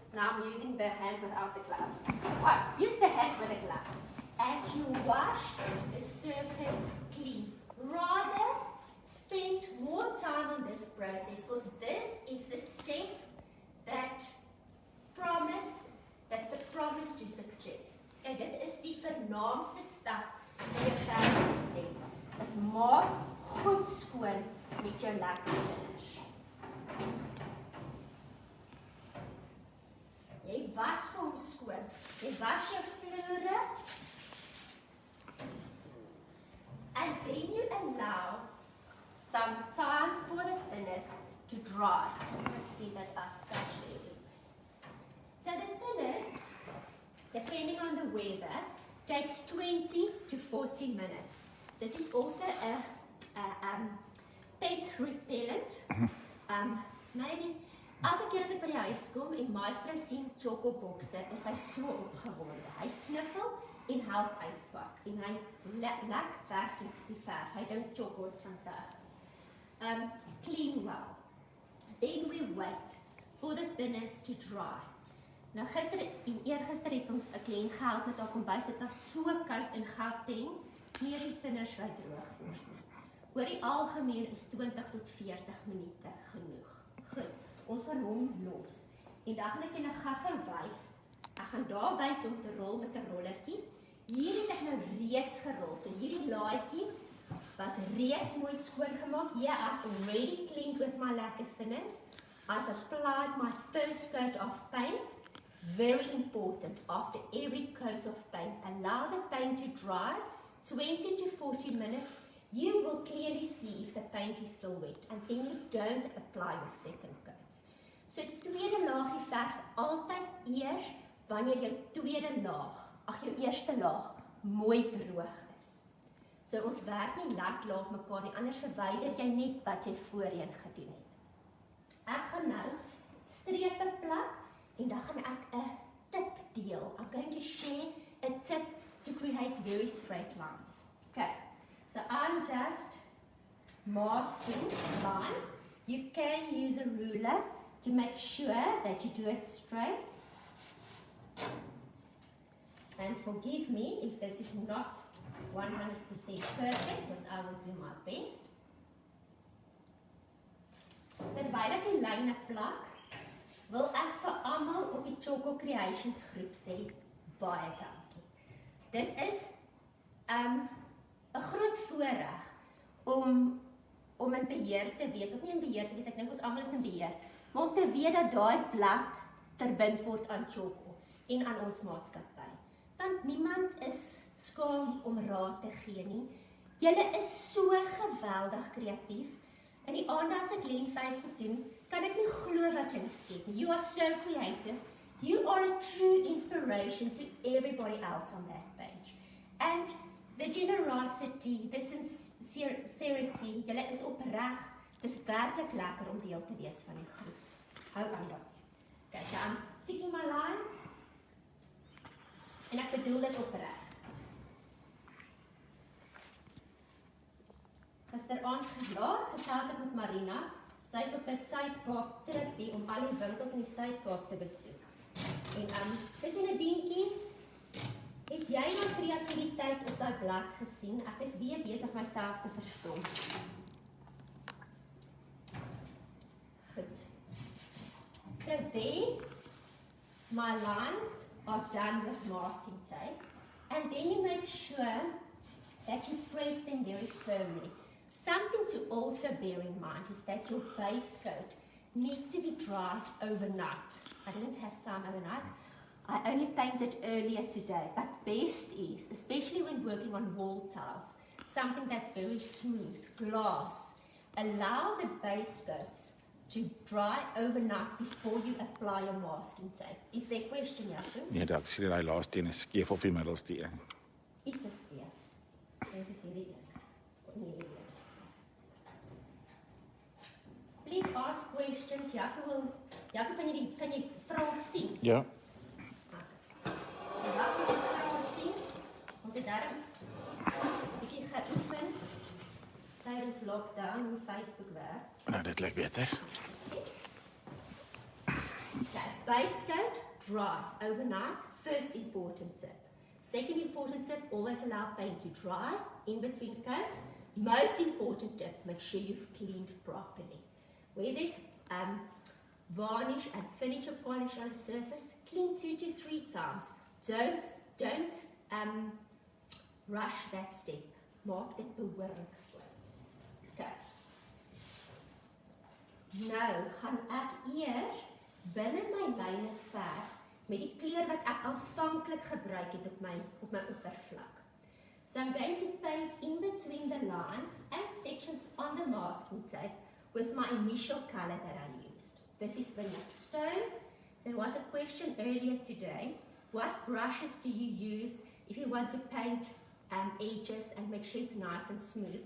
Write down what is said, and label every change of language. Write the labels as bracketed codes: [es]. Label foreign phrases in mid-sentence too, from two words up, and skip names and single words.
[en] Now I'm using the hand without the glove. Use the hand with a glove. And you wash the surface clean. Rather spend more time on this process, because this is the step that's the promise to success. [af] En dit is die vernaamste stap in jou verfproses. Is maak goed skoon met jou lekker thinners. Jy was vir hom skoon. Jy was jou vloere. [en] And then you allow some time for the thinners to dry. Just to see that I've touched it. So the thinners, depending on the weather, takes 20 to 40 minutes. This is also a pet repellent. [af] Maybe elke keer as ek by die huis kom en Maestro sien chocobokse, is hy so opgewonde. Hy sniffel en help uitpak. En hy lek werk die verf. Hy dink choco is fantasties. [en] Clean well. Then we wait for the thinners to dry. [af] Nou gister en eergister het ons 'n kliënt gehelp met haar kombuis. Dit was so koud in Gauteng, nie eers die thinners wat droog word nie. Oor die algemeen is 20 tot 40 minute genoeg. Goed, ons gaan hom los. En dan gaan ek julle gou wys. Ek gaan daar wys om te rol met 'n rolletjie. Hier het ek nou reeds gerol. So hierdie laaitjie was reeds mooi skoon gemaak. [en] Here I've already cleaned with my lacquer thinners. I've applied my first coat of paint. Very important, after every coat of paint, allow the paint to dry, 20 to 40 minutes. You will clearly see if the paint is still wet, and then you don't apply your second coat. [af] So tweede laagie verf altyd eers wanneer jou jou eerste laag mooi droog is. So ons werk nie laat mekaar nie, anders verwyder jy net wat jy voorheen gedoen het. Ek gaan nou strepe plak. En dan gaan ek 'n tip deel. [en] I'm going to share a tip to create very straight lines. Okay, so I'm just masking lines. You can use a ruler to make sure that you do it straight. And forgive me if this is not 100% perfect, but I will do my best. [af] Terwyl ek die lyne plak, wil ek vir almal op die Choco Creations groep sê, baie dankie. Dit is 'n groot voorreg om in beheer te wees, of nie in beheer te wees, ek dink ons almal is in beheer, maar om te weet dat daai blad verbind word aan Choco en aan ons maatskappy. Want niemand is skaam om raad te gee nie. Julle is so geweldig kreatief. In die aande as ek len Facebook doen, kan ek nie glo wat jy skep nie. [en] You are so creative. You are a true inspiration to everybody else on that page. And the generosity, the sincerity, [af] julle is opreg. Dit is werklik lekker om deel te wees van die groep. Hou aan dan. [en] Okay, so I'm sticking my lines. [af] En ek bedoel dit opreg. Gisteraand gelaat, gesels ek met Marina. Sy is op 'n Suid-Kaap tripie om al die winkels in die Suid-Kaap te besoek. En sy sê 'n dingetjie, het jy nou kreatiwiteit op daai blad gesien? Ek is weer besig myself te verstom. Goed. [en] So there, my lines are done with masking tape, and then you make sure that you press them very firmly. Something to also bear in mind is that your base coat needs to be dry overnight. I didn't have time overnight. I only painted earlier today, but best is, especially when working on wall tiles, something that's very smooth, glass. Allow the base coats to dry overnight before you apply your masking tape. Is there a question, Jaco? [af] Nee, dat sien die laaste een is skeef of die middelste een. Iets is skeef. Dit is hierdie een. Nee, hierdie een is skeef. [en] Please ask questions. [af] Jaco, kan jy vrae sien? Ja. Jaco wil vrae sien. Ons het daarom 'n bietjie geoefen tydens lockdown hoe Facebook werk. Nou, dit lyk beter. [en] Okay, base coat, dry overnight. First important tip. Second important tip, always allow paint to dry in between coats. Most important tip, make sure you've cleaned properly. Where there's varnish and finish or polish on the surface, clean 2 to 3 times. Don't rush that step. [af] Maak dit behoorlik skoon. Okay. Nou gaan ek eers binne my lyne verf met die kleur wat ek aanvanklik gebruik het op my oppervlak. [en] So I'm going to paint in between the lines and sections on the masking tape with my initial color that I used. This is vanilla stone. There was a question earlier today. What brushes do you use if you want to paint edges and make sure it's nice and smooth?